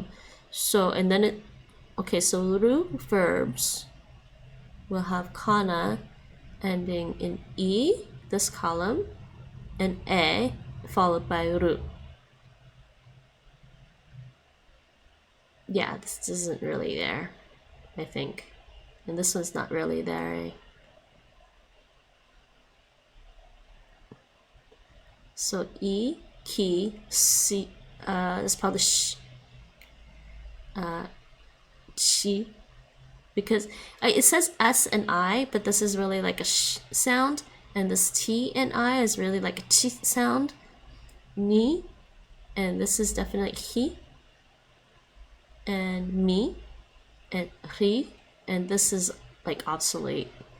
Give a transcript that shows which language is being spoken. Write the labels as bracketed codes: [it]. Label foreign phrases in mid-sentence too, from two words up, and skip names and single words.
[en] So, and then so ru verbs will have kana ending in e, this column, and a, followed by ru. Yeah, this isn't really there, I think. And this one's not really there, eh? So E, ki, si, is probably sh, chi, because it says S and I, but this is really like a sh sound, and this T and I is really like a chi sound. Ni, and this is definitely hi, and mi, and ri, and this is like obsolete.